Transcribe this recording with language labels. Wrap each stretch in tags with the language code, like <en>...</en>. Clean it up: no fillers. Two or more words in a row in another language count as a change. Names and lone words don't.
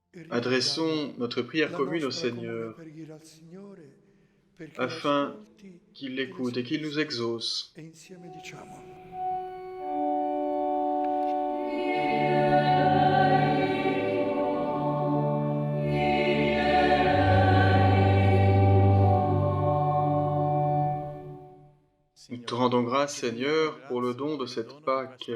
<fr>Adressons notre prière commune au Seigneur, afin qu'il l'écoute et qu'il nous exauce.</fr> <it>E insieme diciamo:</it> <fr>Nous te rendons grâce, Seigneur, pour le don de cette Pâque.</fr>